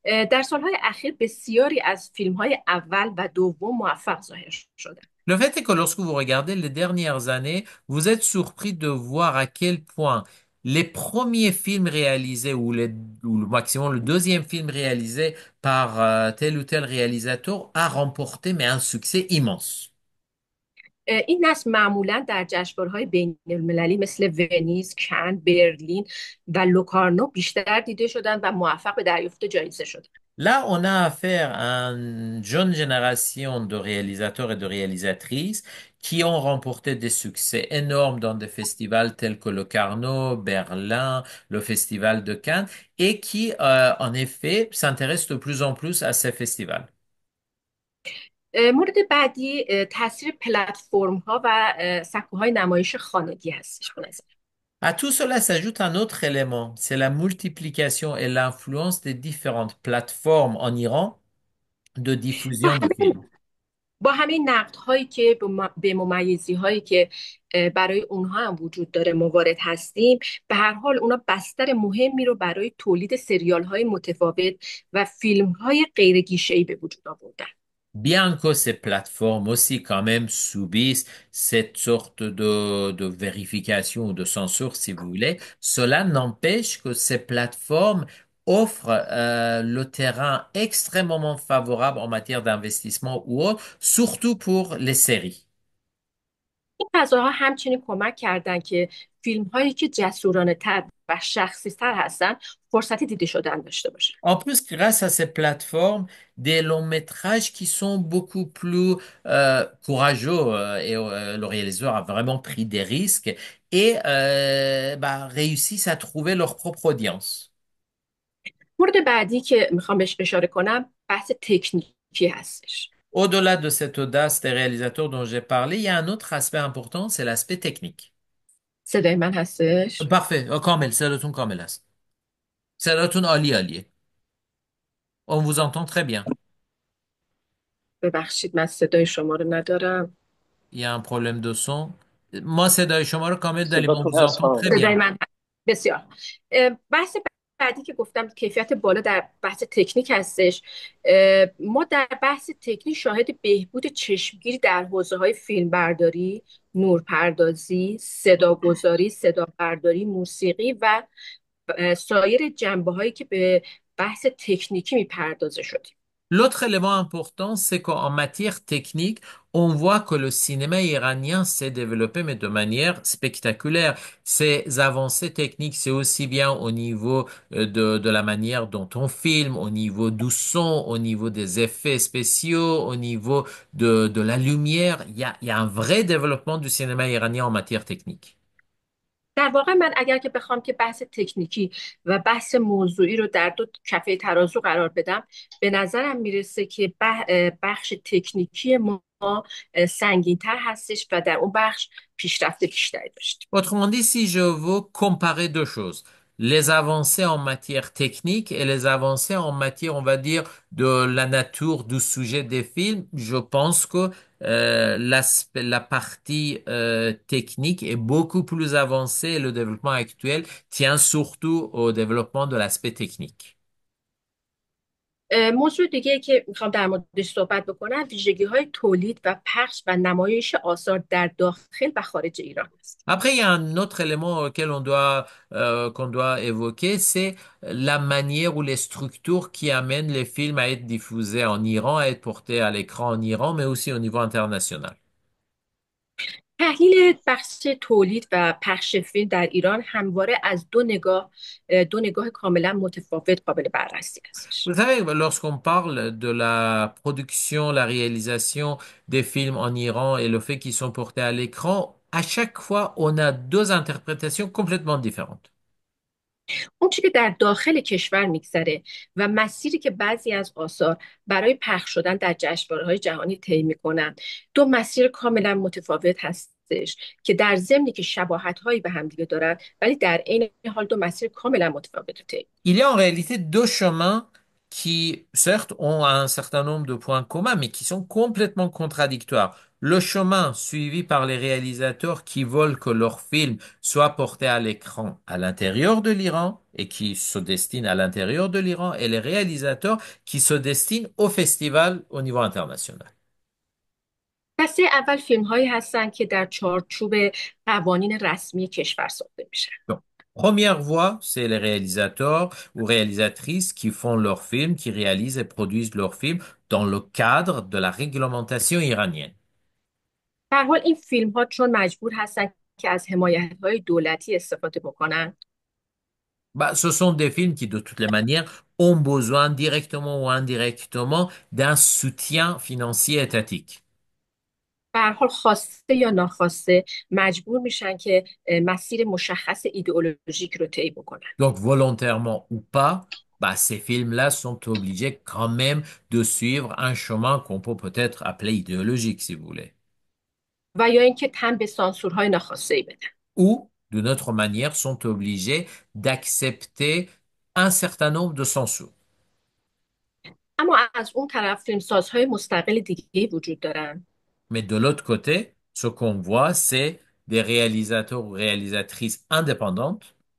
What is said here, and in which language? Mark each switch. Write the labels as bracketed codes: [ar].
[fa] در سالهای اخیر بسیاری از فیلم‌های اول و دوم موفق ظاهر شدند. [fr] Le fait est que lorsque vous regardez les dernières années, vous êtes surpris de voir à quel point les premiers films réalisés ou le maximum le deuxième film réalisé par tel ou tel réalisateur a remporté mais un succès immense. [fa] این نسل معمولا در جشنواره‌های بین‌المللی مثل ونیز، کن، برلین و لوکارنو بیشتر دیده شدند و موفق به دریافت جایزه شدند. [fr] Là, on a affaire à une jeune génération de réalisateurs et de réalisatrices qui ont remporté des succès énormes dans des festivals tels que le Carnot, Berlin, le Festival de Cannes, et qui, en effet, s'intéressent de plus en plus à ces festivals. [fa] مورد بعدی تاثیر پلتفرم‌ها و سکوهای نمایش خانگی هستش به نظر. [fr] À tout cela s'ajoute un autre élément, c'est la multiplication et l'influence des différentes plateformes en Iran de [fa] با [fr] diffusion de [fa] همه [fr] films. [fa] با همه نقدهایی که به ممیزی هایی که برای اونها هم وجود داره موارد هستیم، به هر حال اونا بستر مهمی رو برای تولید سریال های متفاوت و فیلم های غیر گیشه‌ای به وجود آوردن. [fr] Bien que ces plateformes aussi quand même subissent cette sorte de vérification ou de censure, si vous voulez, cela n'empêche que ces plateformes offrent le terrain extrêmement favorable en matière d'investissement ou autre, surtout pour les séries. [fa] این فضاها همچنین کمک کردن که فیلم هایی که جسورانه تر و شخصی تر هستن فرصت دیده شدن داشته باشن. [fr] En plus, grâce à ces plateformes, des longs métrages qui sont beaucoup plus courageux et le réalisateur a vraiment pris des risques et réussissent à trouver leur propre audience. [fa] مورد بعدی که میخوام بهش اشاره کنم بحث تکنیکی هستش. [fr] Au-delà de cette audace des réalisateurs dont j'ai parlé, il y a un autre aspect important, c'est l'aspect technique. [fa] صدای من هستش؟ [fr] Parfait. [fa] کامل صداتون کامل است. صداتون عالی عالیه. [fr] On vous entend très bien. [fa] ببخشید من صدای شما رو ندارم. [fr] Il y a un problème de son. [fa] ما صدای شما رو کامل داریم. [fr] On [fa] صداتون [fr] vous [fa] هست [fr] entend [fa] خانم. [fr] très [fa] صدای [fr] bien. [fa] من بسیار. بحث بعدی که گفتم کیفیت بالا در بحث تکنیک هستش. ما در بحث تکنیک شاهد بهبود چشمگیری در حوزه های فیلمبرداری، نورپردازی، صداگذاری، صدابرداری، موسیقی و سایر جنبه هایی که به بحث تکنیکی میپردازه شدیم. [fr] L'autre élément important, c'est qu'en matière technique, on voit que le cinéma iranien s'est développé, mais de manière spectaculaire. Ces avancées techniques, c'est aussi bien au niveau de la manière dont on filme, au niveau du son, au niveau des effets spéciaux, au niveau de la lumière. Il y a un vrai développement du cinéma iranien en matière technique. [fa] در واقع من اگر که بخوام که بحث تکنیکی و بحث موضوعی رو در دو کفه ترازو قرار بدم، به نظرم میرسه که بخش تکنیکی ما سنگین‌تر هستش و در اون بخش پیشرفت بیشتری داشتیم. [fr] Autrement dit, si je veux comparer deux choses, les avancées en matière technique et les avancées en matière, on va dire, de la nature du sujet des films, je pense que la partie technique est beaucoup plus avancée et le développement actuel tient surtout au développement de l'aspect technique. [fa] موضوع دیگه که میخوام در موردش صحبت بکنم ویژگی های تولید و پخش و نمایش آثار در داخل و خارج ایران است. [fr] Après, il y a un autre élément auquel qu'on doit évoquer, c'est la manière ou les structures qui amènent les films à être diffusés en Iran, à être portés à l'écran en Iran, mais aussi au niveau international. [fa] تحلیل بخش تولید و پخش فیلم در ایران همواره از دو نگاه کاملا متفاوت قابل بررسی هستش. [fr] Vous savez, lorsqu'on parle de la production, la réalisation des films en Iran et le fait qu'ils sont portés à l'écran, à chaque fois, on a deux interprétations complètement différentes. [fa] اون چی که در داخل کشور میگذره و مسیری که بعضی از آثار برای پخش شدن در جشنواره‌های جهانی طی میکنن دو مسیر کاملا متفاوت هستش که در ضمنی که شباهت‌هایی به همدیگه دارن ولی در عین حال دو مسیر کاملا متفاوت رو طی. [fr] Il y a en réalité deux chemins qui, certes, ont un certain nombre de points communs, mais qui sont complètement contradictoires. Le chemin suivi par les réalisateurs qui veulent que leur film soit porté à l'écran à l'intérieur de l'Iran et qui se destinent à l'intérieur de l'Iran, et les réalisateurs qui se destinent au festival au niveau international. [fa] دسته اول فیلم هایی هستن که در چارچوب قوانین رسمی کشور ساخته میشن. [fr] Donc, première voie, c'est les réalisateurs ou réalisatrices qui font leurs films, qui réalisent et produisent leurs films dans le cadre de la réglementation iranienne. [fa] به هر حال این فیلم ها چون مجبور هستن که از حمایت های دولتی استفاده بکنن [fr] Bah, ce sont des films qui, de toutes les manières, ont besoin directement ou indirectement d'un soutien financier étatique. [fa] به هر حال خواسته یا ناخواسته مجبور میشن که مسیر مشخص ایدئولوژیک رو طی بکنن. [fr] Donc, volontairement ou pas, bah, ces films-là sont obligés quand même de suivre un chemin qu'on peut peut-être appeler idéologique, si vous voulez. [fa] و یا اینکه تن به سانسورهای ناخواسته بدن. [fr] Ou, d'une autre manière, sont obligés d'accepter un certain nombre de censures. [fa] اما از اون طرف فیلمسازهای مستقل دیگه وجود دارن [fr] Mais de l'autre côté, ce qu'on voit, c'est des réalisateurs ou réalisatrices indépendantes